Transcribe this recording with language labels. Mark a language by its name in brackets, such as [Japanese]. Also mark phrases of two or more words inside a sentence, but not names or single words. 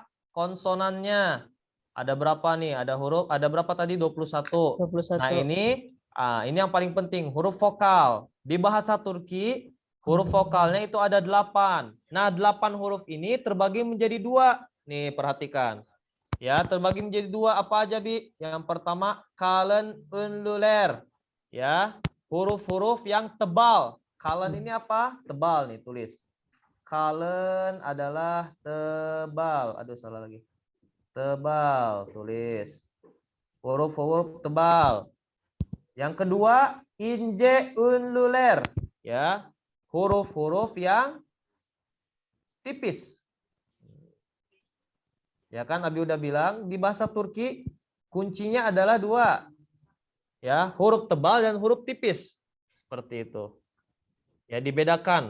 [Indonesian] Konsonannya. Ada berapa nih? Ada berapa tadi? 21. 21. Nah, ini yang paling penting, huruf vokal. Di bahasa Turki, huruf vokalnya itu ada 8. Nah, 8 huruf ini terbagi menjadi 2. Nih, perhatikan. Ya, terbagi menjadi 2 apa aja, Bi? Yang pertama, [Turkish] kalın ünlüler. [Indonesian] Ya, huruf-huruf yang tebal. Kalın ini apa? Tebal nih, tulis. Kalın adalah tebal. Aduh, salah lagi. Tebal, tulis. Huruf-huruf tebal. Yang kedua, [Turkish] ince ünlüler. [Indonesian] Ya, huruf-huruf yang tipis. Ya kan, Abi udah bilang di bahasa Turki kuncinya adalah 2. Ya, huruf tebal dan huruf tipis. Seperti itu. Ya, dibedakan.